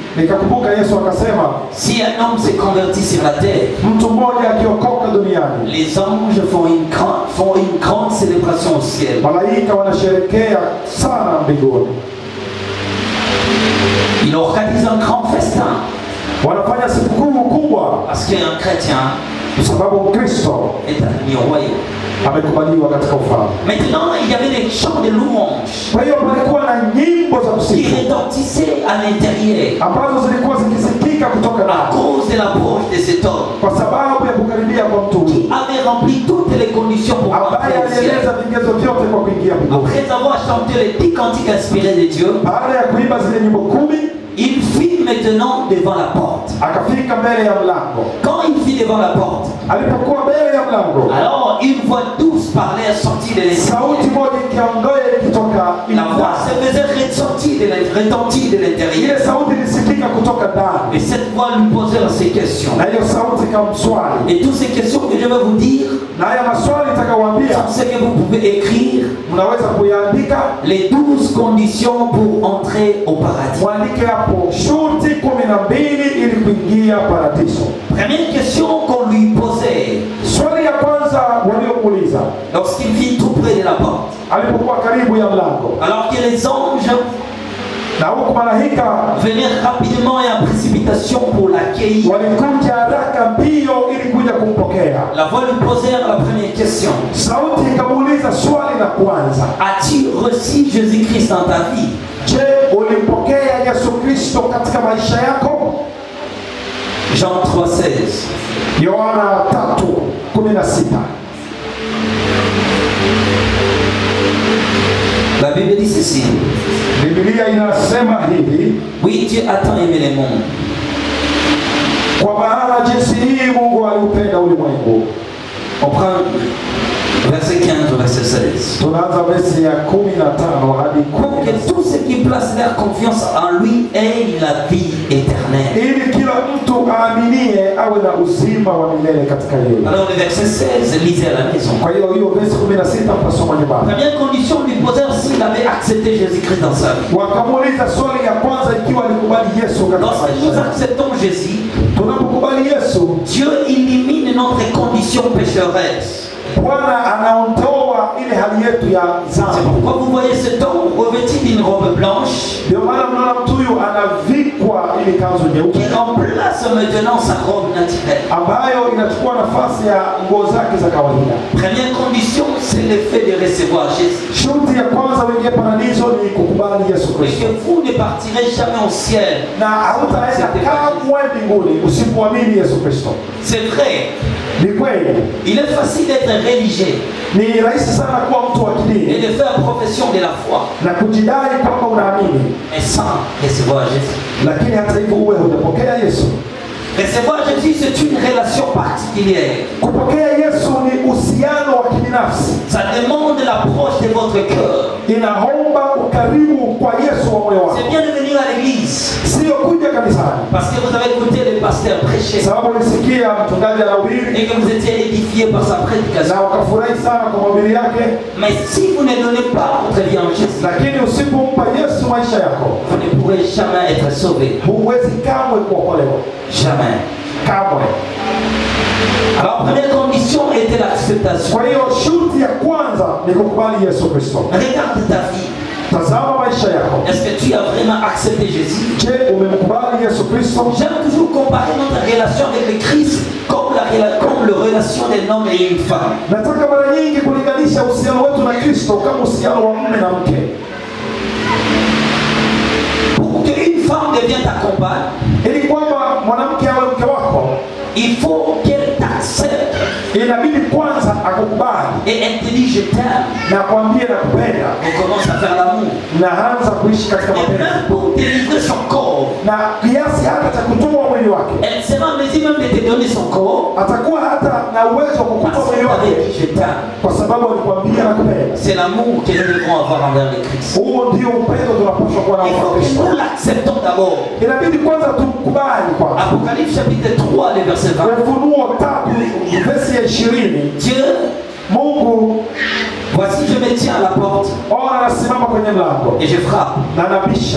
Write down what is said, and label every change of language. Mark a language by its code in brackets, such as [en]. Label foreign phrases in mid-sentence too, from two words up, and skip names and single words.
[sw] Nikakumbuka Yesu akasema, [fr] si un homme s'est converti sur la terre, [sw] mtu mmoja akiokoka duniani, [fr] les anges font une grande célébration au ciel. [sw] malaika wanasherekea sana mbinguni. [fr] Ils organisent un grand festin. [sw] Wanafanya sikukuu kubwa [fr] Parce qu'un chrétien [sw] kwa sababu Kristo [fr] est admis au royaume. [sw] amekubaliwa katika ufalme. [fr] Maintenant, il y avait des chants de louange [sw] Kwa hiyo palikuwa na nyimbo za [fr] qui [sw] kusifu [fr] retentissaient à l'intérieur [sw] ambazo zilikuwa zikisikika kutoka [fr] à [sw] ndani [fr] cause de l'approche de cet homme [sw] kwa sababu ya kukaribia kwa mtu [fr] qui avait rempli toutes les conditions pour [sw] ambaye [fr] entrer au ciel. [sw] alieleza vigezo vyote kwa kuingia mbinguni. [fr] Après avoir chanté les 10 cantiques inspirés de Dieu, [sw] Baada ya kuimba zile nyimbo 10, [fr] il fit maintenant devant la porte. [sw] akafika mbele ya mlango. [fr] Quand il fit devant la porte, [sw] Alipokuwa mbele ya mlango, [fr] alors une voix douce parlait sortie de l'intérieur. [sw] sauti moja ikiondoa ikitoka [fr] La voix se faisait retentir de l'intérieur. [sw] ile sauti ilisikika kutoka ndani, [fr] Et cette voix lui posait ces questions. [sw] na hiyo sauti ikamswali, [fr] Et toutes ces questions que je vais vous dire, [sw] na haya maswali itakawaambia [fr] sont ce que vous pouvez écrire, [sw] mnaweza kuyaandika, [fr] les 12 conditions pour entrer au paradis. [sw] mwandike hapo shurti 12 ili kuingia paradiso. [fr] Première question qu'on lui posait, [sw] Swali ya kwanza kwanza waliomuuliza, [fr] lorsqu'il vit tout près de la porte, [sw] alipokuwa karibu ya mlango, [fr] alors que les anges [sw] na huko malaika [fr] venir rapidement et en précipitation pour l'accueillir, [sw] walikuja haraka mbio ili kuja kumpokea. [fr] la voix lui posèrent la première question. [sw] Sauti ikamuuliza swali la kwanza, [fr] As-tu reçu Jésus-Christ dans ta vie? [sw] je, ulimpokea Yesu Kristo katika maisha yako? [fr] Jean 3,16. [sw] Yohana 3:16. [fr] La Bible dit ceci. [sw] Biblia inasema hivi, [fr] Oui, Dieu a tant aimé le monde. [sw] kwa maana jinsi hii Mungu aliupenda ulimwengu. [fr] On prend verset 15 au verset 16. [sw] Tunaanza versi ya 15 hadi [fr] Pour que [sw] 16. [fr] tous ceux qui placent leur confiance en lui aient la vie éternelle. [sw] Ili kila mtu aaminie awe na uzima wa milele katika yeye. [fr] Alors le verset 16, lisez à la maison. [sw] Kwa hiyo versi 16 mtasoma nyumbani. [fr] Première condition, lui posèrent s'il avait accepté Jésus-Christ dans sa vie. [sw] Wakamuuliza swali ya kwanza ikiwa alikubali Yesu katika [fr] Lorsque [sw] maisha [fr] nous [sw] yake. [fr] acceptons Jésus, [sw] Tunapokubali Yesu, [fr] Dieu élimine notre condition pécheresse. [sw] Bwana anaondoa ile hali yetu ya [fr] C'est [sw] dhambi. [fr] pourquoi vous voyez cet homme revêtu d'une robe blanche [sw] Ndio maana mnaona mtu huyu anavikwa ile kanzu nyeupe [fr] qui remplace maintenant sa robe naturelle. [sw] ambayo inachukua nafasi ya nguo zake za kawaida. [fr] Première condition, c'est le fait de recevoir Jésus. [sw] Shuti ya kwanza uingie paradiso ni kukubali Yesu [fr] Et [sw] Kristo. [fr] que vous ne partirez jamais au ciel. [sw] Na hautaenda kamwe mbinguni usipoamini Yesu Kristo. [fr] C'est vrai, [sw] Ni kweli, [fr] il est facile d'être religieux [sw] ni rahisi sana kuwa mtu wa [fr] et [sw] kidini [fr] de faire profession de la foi, [sw] na kujidai kwamba unaamini, [fr] mais sans recevoir Jésus. [sw] lakini hata hivyo uwe hujapokea Yesu. [fr] Recevoir Jésus, c'est une relation particulière. [sw] Kupokea Yesu ni uhusiano wa kibinafsi. [fr] Ça demande l'approche de votre cœur. [sw] Inaomba ukaribu kwa Yesu wa moyo wako, [fr] C'est bien de venir à l'église [sw] sio kuja kanisani [fr] parce que vous avez écouté le pasteur prêcher [sw] sababu ulisikia mchungaji anahubiri [fr] et que vous étiez édifié par sa prédication. [sw] na ukafurahi sana kwa mahubiri yake, [fr] Mais si vous ne donnez pas votre vie en Jésus, [sw] lakini usipompa Yesu maisha yako [fr] vous ne pourrez jamais être sauvé. [sw] huwezi kamwe kuokolewa, [fr] Jamais. [sw] kamwe. [fr] Alors, première condition était l'acceptation. [sw] Kwa hiyo shuti ya kwanza ni kukubali Yesu Kristo. [fr] Regarde ta vie. [sw] Tazama maisha yako. [fr] Est-ce que tu as vraiment accepté Jésus? [sw] Je, umemkubali Yesu Kristo? [fr] J'aime toujours comparer notre relation avec le Christ comme la relation d'un homme et une femme. [sw] Nataka mara nyingi kulinganisha uhusiano wetu na Kristo kama uhusiano wa mume na mke. [fr] Pour qu'une femme devienne ta compagne, [sw] Ili kwamba mwanamke awe mke wako, [fr] il faut qu'elle t'accepte [sw] inabidi kwanza akukubali [fr] et elle te dit je t'aime. [sw] na kwambie nakupenda, [fr] On commence à faire l'amour. [sw] na anza kuishi katika [fr] Et [sw] mapenzi, [fr] même pour délivrer son corps, [sw] na kiasi hata cha kutoa mwili wake. [fr] elle sera en mesure même de te donner son corps [sw] Atakuwa hata na uwezo wa kukupa [fr] parce [sw] mwili [fr] qu'elle [sw] wake [fr] avait dit je t'aime. [sw] kwa sababu alikwambia nakupenda. [fr] C'est l'amour que nous devons avoir envers le Christ. [sw] Huo ndio upendo tunapaswa kuwa nao [fr] Il [sw] kwa [fr] faut que [sw] Kristo. [fr] nous l'acceptons d'abord. [sw] Inabidi kwanza tukubali kwanza. [fr] Apocalypse chapitre 3, le verset 20. [sw] Ufunuo 3 versi ya 20. [fr] Dieu, [sw] Mungu [fr] voici je me tiens à la porte [sw] ona anasimama kwenye mlango [fr] et je frappe. [sw] na anabisha.